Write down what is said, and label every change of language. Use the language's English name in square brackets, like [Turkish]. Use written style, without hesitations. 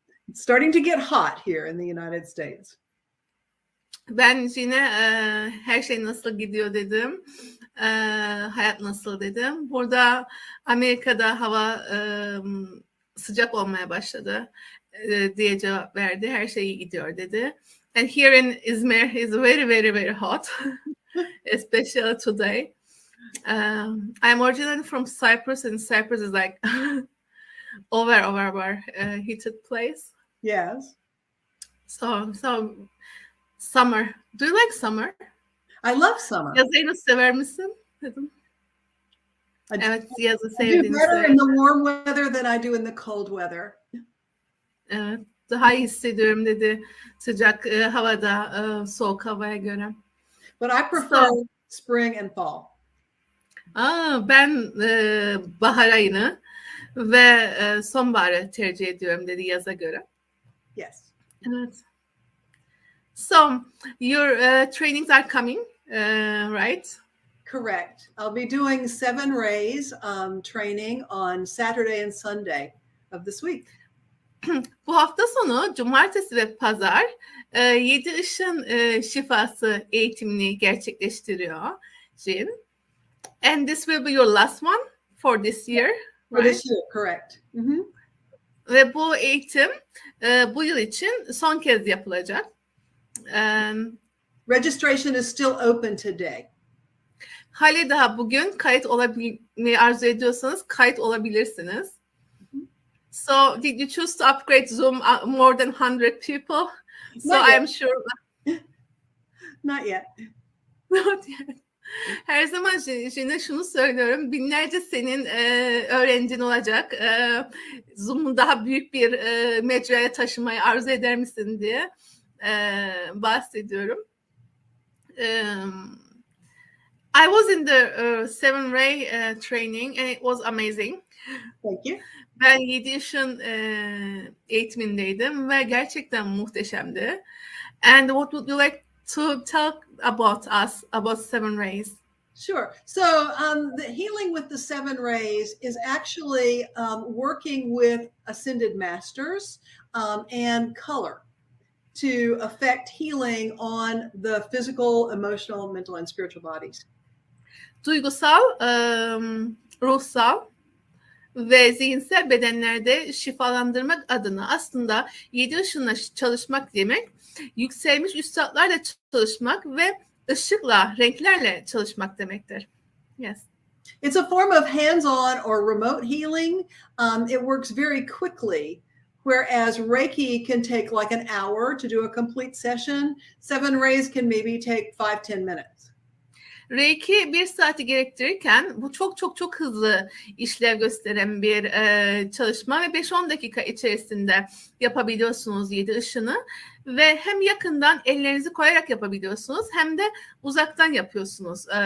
[English] It's starting to get hot here in the United States. [Turkish] Ben yine her şey nasıl gidiyor dedim. Hayat nasıl dedim. Burada Amerika'da hava sıcak olmaya başladı diye cevap verdi. Her şey iyi gidiyor dedi. [English] And here in Izmir is very, very, very hot. Especially today. I'm originally from Cyprus and Cyprus is like over heated place. Yes. So summer. Do you like summer? I love summer. [Turkish] Yazı sever misin? Dedim. Evet, yazı [English] I do [Turkish] sevdiğini [English] better [Turkish] söyle. [English] in the warm weather than I do in the cold weather. [Turkish] Evet, daha iyi hissediyorum dedi sıcak havada soğuk havaya göre. [English] But I prefer spring and fall. [Turkish] Ben bahar ayını ve sonbaharı tercih ediyorum dedi yaza göre. [English] Yes. [Turkish] Evet. [English] So your trainings are coming, right? Correct. I'll be doing 7 rays training on Saturday and Sunday of this week. [Turkish] Bu hafta sonu cumartesi ve pazar 7 ışın şifası eğitimini gerçekleştiriyor Jin. [English] And this will be your last one for this year, For right? this year, correct. Mm-hmm. [Turkish] Ve bu eğitim bu yıl için son kez yapılacak. [English] Registration is still open today. [Turkish] Hali daha bugün kayıt olabilmeyi arzu ediyorsanız kayıt olabilirsiniz. [English] So did you choose to upgrade Zoom more than 100 people? So I'm sure. Not yet. Not yet. [Turkish] Her zaman yine şunu söylüyorum. Binlerce senin öğrencin olacak. Zoom'u daha büyük bir mecraya taşımayı arzu eder misin diye bahsediyorum. [English] I was in the 7-ray training and it was amazing. Thank you. [Turkish] Ben 7 ışın eğitimindeydim ve gerçekten muhteşemdi. [English] And what would you like to talk about us, about 7 rays? Sure. So the healing with the 7 rays is actually working with ascended masters and color to affect healing on the physical, emotional, mental, and spiritual bodies. [Turkish] Duygusal, ruhsal ve zihinsel bedenlerde şifalandırmak adına aslında 7 ışınla çalışmak demek, yükselmiş üstadlarla çalışmak ve ışıkla, renklerle çalışmak demektir. [English] Yes. It's a form of hands-on or remote healing. It works very quickly, whereas Reiki can take like an hour to do a complete session. 7 rays can maybe take 5-10 minutes. [Turkish] Reiki 1 saati gerektirirken bu çok hızlı işlev gösteren bir çalışma ve 5-10 dakika içerisinde yapabiliyorsunuz 7 ışını ve hem yakından ellerinizi koyarak yapabiliyorsunuz hem de uzaktan yapıyorsunuz.